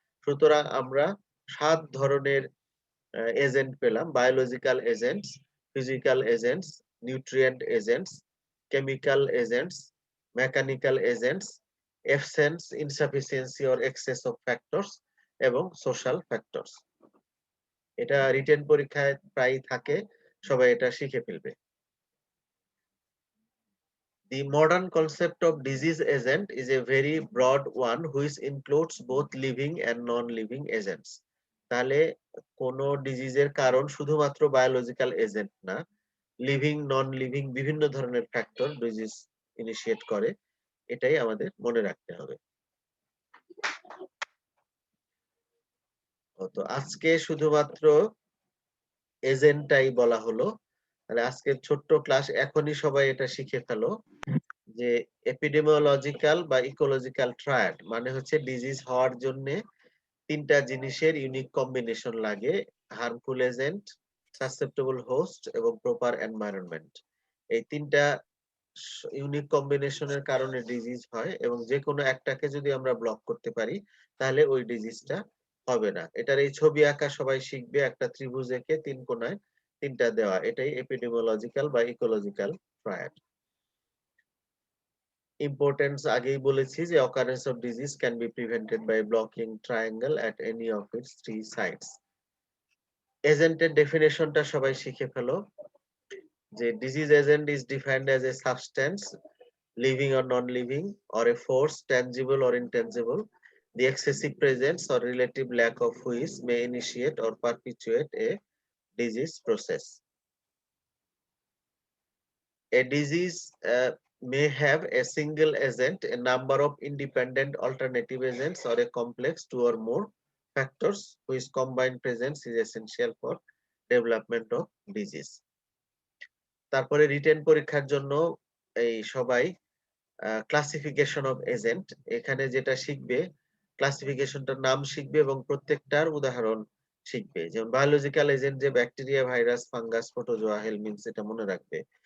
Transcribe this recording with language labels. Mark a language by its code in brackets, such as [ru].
[bn] সুতরাং আমরা 7 ধরনের এজেন্ট পেলাম: biological agents, physical agents, nutrient agents, chemical agents, mechanical agents, এবসেন্স, insufficiency or access of factors এবং social factors. এটা রিটেন পরীক্ষায় প্রায় থাকে, সবাই এটা শিখে ফেলবে। [en] The modern concept of disease agent is a very broad one which includes both living and non-living agents. [bn] তাহলে কোন ডিজিজের কারণ শুধুমাত্র বায়োলজিক্যাল এজেন্ট না, লিভিং, নন লিভিং বিভিন্ন ধরনের ফ্যাক্টর ডিজিজ ইনিশিয়েট করে, এটাই আমাদের মনে রাখতে হবে। তো আজকে শুধুমাত্র এজেন্টটাই বলা হলো। তাহলে আজকের ছোট্ট ক্লাস এখনই সবাই এটা শিখে ফেলো যে এপিডেমিওলজিক্যাল বা ইকোলজিক্যাল ট্রায়াড মানে হচ্ছে ডিজিজ হওয়ার জন্য তিনটা জিনিসের ইউনিক কম্বিনেশন লাগে: হার্মফুল এজেন্ট, সাসেপ্টেবল হোস্ট এবং প্রপার এনভায়রনমেন্ট। এই তিনটা ইউনিক কম্বিনেশনের কারণে ডিজিজ হয় এবং যে কোনো একটাকে যদি আমরা ব্লক করতে পারি তাহলে ওই ডিজিজটা হবে না। এটার এই ছবি আঁকা সবাই শিখবে, একটা ত্রিভুজ এঁকে তিন কোণায় তিনটা দেওয়া, এটাই এপিডেমিওলজিক্যাল বা ইকোলজিক্যাল ট্রায়াড। ইম্পর্টেন্স আগেই বলেছি যে [en] occurrence of disease can be prevented by blocking triangle at any of its three sides. [bn] এজেন্টের ডেফিনেশনটা সবাই শিখে ফেলো যে disease agent [en] is defined as a substance living or non-living or a force tangible or intangible, the excessive presence or relative lack of which may initiate or perpetuate a disease process. A disease may have a single agent, a number of independent alternative agents, or a complex two or more factors whose combined presence is essential for development of disease. [bn] তারপরে written পরীক্ষার জন্য এই সবাই classification of agent, এখানে যেটা শিখবে ক্লাসিফিকেশনটার নাম শিখবে এবং প্রত্যেকটার উদাহরণ শিখবে। যেমন বায়োলজিক্যাল এজেন্ট যে ব্যাকটেরিয়া, ভাইরাস, ফাঙ্গাস, প্রোটোজোয়া, হেলমিনথস, এটা মনে রাখবে।